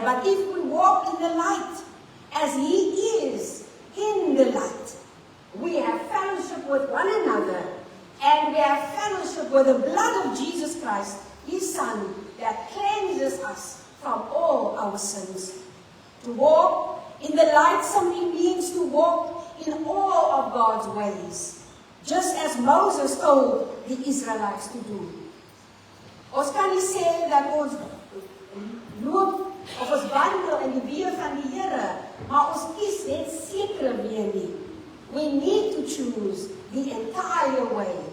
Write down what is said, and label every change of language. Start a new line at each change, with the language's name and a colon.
English: But if we walk in the light, as He is in the light, we have fellowship with one another, and we have fellowship with the blood of Jesus Christ, His Son, that cleanses us from all our sins. To walk in the light simply means to walk in all of God's ways, just as Moses told the Israelites to do.
Afrikaans: Ons kan nie sê dat ons loop of ons wandel in die weë van die Here, maar ons kies net sekere weë nie.
English: We need to choose the entire way.